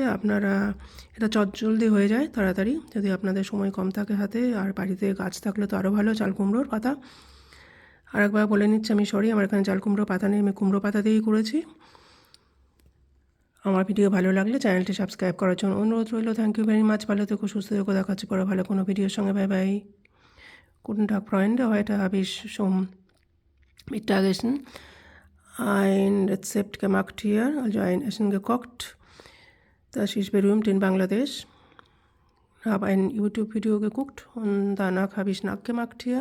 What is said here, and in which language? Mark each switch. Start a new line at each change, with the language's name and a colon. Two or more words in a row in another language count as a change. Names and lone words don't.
Bangla: আপনারা, এটা চটজলদি হয়ে যায় তাড়াতাড়ি, যদি আপনাদের সময় কম থাকে হাতে, আর বাড়িতে গাছ থাকলে তো আরও ভালো, চাল কুমড়োর পাতা। আর একবার বলে নিচ্ছি, আমি সরি, আমার এখানে চাল কুমড়ো পাতা নেই, আমি কুমড়ো পাতা দিয়েই করেছি। আমার ভিডিও ভালো লাগলে চ্যানেলটি সাবস্ক্রাইব করার জন্য অনুরোধ রইল।
English: thank you very much.
Bangla: ভালো থেকো, সুস্থ থেকো, দেখাচ্ছি পরে ভালো কোনো ভিডিওর সঙ্গে।
English: bye bye.
German: Guten Tag, Freunde. Heute habe ich zum Mittagessen ein Rezept gemacht hier, also ein Essen gekocht. Das ist berühmt in Bangladesch. Ich habe ein YouTube-Video geguckt und danach habe ich nachgemacht hier.